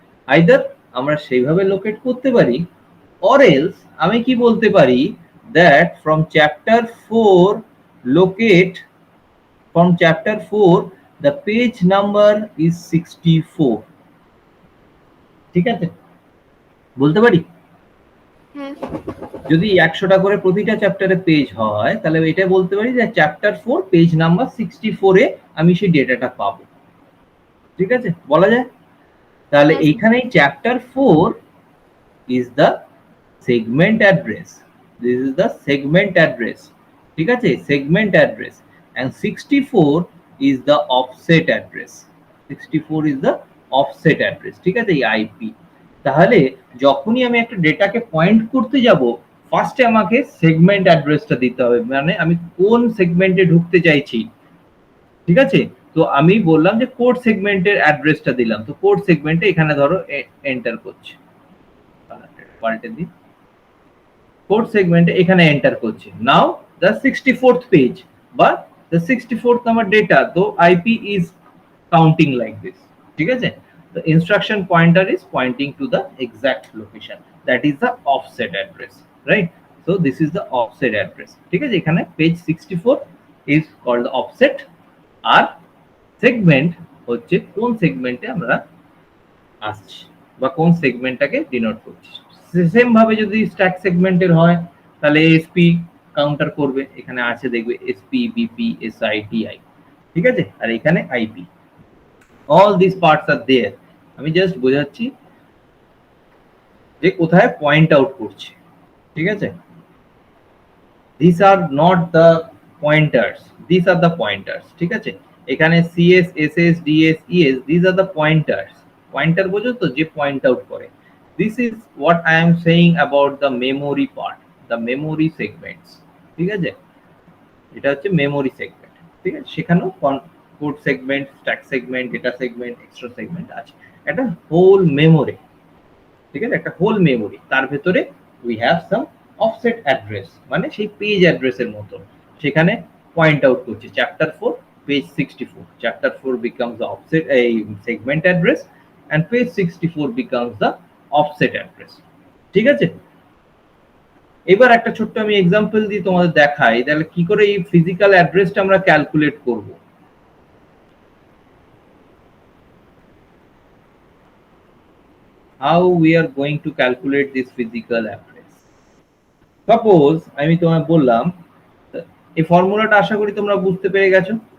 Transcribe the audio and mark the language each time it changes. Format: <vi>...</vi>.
<en>either</en> <bn>আমরা সেইভাবে locate করতে পারি,</bn> <en>or else</en> <bn>আমি কি বলতে পারি,</bn> <en>That from chapter 4 locate from chapter 4 the page number is 64।</en> <bn>ঠিক আছে, বলতে পারি হ্যাঁ যদি 100টা করে প্রতিটা চ্যাপ্টারে পেজ হয়, তাহলে এটা বলতে পারি যে চ্যাপ্টার 4 পেজ নাম্বার 64 এ আমি সেই ডেটাটা পাবো। ঠিক আছে, বলা যায়। তাহলে এইখানে</bn> <en>Chapter 4 is the segment address, this is the segment address।</en> <bn>ঠিক আছে,</bn> <en>segment address, and 64 is the offset address, 64 is the offset address।</en> <bn>ঠিক আছে, এই আইপি। তাহলে যখনই আমি একটা ডেটাকে পয়েন্ট করতে যাব, ফার্স্টে আমাকে সেগমেন্ট অ্যাড্রেসটা দিতে হবে, মানে আমি কোন সেগমেন্টে ঢুকতে চাইছি। ঠিক আছে, তো আমি বললাম যে কোড সেগমেন্টের অ্যাড্রেসটা দিলাম, তো কোড সেগমেন্টে এখানে ধরো এন্টার করছি, পাল্টে দিই, কোড সেগমেন্টে এখানে এন্টার করছি।</bn> <en>Now the 64th page বা the 64th number data, তো IP is counting like this.</en> <bn>ঠিক আছে,</bn> <en>the instruction pointer is pointing to the exact location, that is the offset address, right? So this is the offset address।</en> <bn>ঠিক আছে, এখানে</bn> <en>page 64 is called the offset,</en> <bn>আর segment হচ্ছে কোন সেগমেন্টে আমরা আসছি বা কোন সেগমেন্টটাকে ডিনোট করছি। সেম ভাবে যদি স্ট্যাক সেগমেন্টের হয় তাহলে এসপি কাউন্টার করবে, এখানে আছে দেখবে এসপি বিপি এসআইটিআই। ঠিক আছে, আর এখানে IP,</bn> <en>all these parts are there।</en> <bn>আমি জাস্ট বোঝাচ্ছি যে কোথায় পয়েন্ট আউট করছে। ঠিক আছে,</bn> <en>these are not the pointers, these are the pointers।</en> <bn>ঠিক আছে, এখানে CS SS DS ES,</bn> <en>these are the pointers।</en> <bn>Pointer বোঝো তো, যে পয়েন্ট আউট করে।</bn> <en>This is what I am saying about the memory part, the memory segments.</en> <bn>ঠিক আছে, এটা হচ্ছে মেমোরি সেগমেন্ট। ঠিক আছে, সেখানেও code segment, stack segment, data segment, extra segment আছে। একটা হোল মেমোরি, ঠিক আছে, একটা হোল মেমোরি। তার ভেতরে</bn> <en>we have some offset address,</en> <bn>মানে সেই পেজ অ্যাড্রেসের মতো। সেখানে পয়েন্ট আউট করছে</bn> <en>Chapter 4 page 64, chapter 4 becomes the offset a segment address and page 64 becomes the offset address।</en> <bn>ঠিক আছে, এবার একটা ছোট্ট আমি এক্সাম্পল দিই তোমাদের দেখাই, তাহলে কি করে এই ফিজিক্যাল অ্যাড্রেসটা আমরা ক্যালকুলেট করব।</bn> <en>How we are going to calculate this physical address?</en> <bn>Suppose আমি তোমায় বললাম, এই ফর্মুলাটা আশা করি তোমরা বুঝতে পেরে গেছো।</bn>